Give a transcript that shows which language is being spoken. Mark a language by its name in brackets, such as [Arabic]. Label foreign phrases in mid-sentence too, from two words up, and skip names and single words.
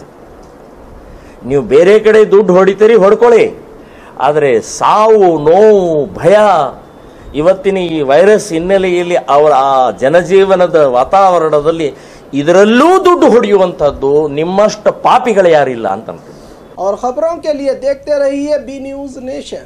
[Kannada] ನೀವು ಬೇರೆ ಕಡೆ ದುಡ್ಡು ಹೊಡಿತೀರಿ, ಹೊಡ್ಕೊಳ್ಳಿ, ಆದರೆ ಸಾವು, ನೋವು, ಭಯ, ಇವತ್ತಿನ ಈ ವೈರಸ್ ಹಿನ್ನೆಲೆಯಲ್ಲಿ ಅವರ ಆ ಜನಜೀವನದ ವಾತಾವರಣದಲ್ಲಿ ಇದರಲ್ಲೂ ದುಡ್ಡು ಹೊಡೆಯುವಂತಹದ್ದು ನಿಮ್ಮಷ್ಟು ಪಾಪಿಗಳು ಯಾರಿಲ್ಲ ಅಂತ. [Hindi] और खबरों के लिए देखते रहिए बी न्यूज़ नेशन।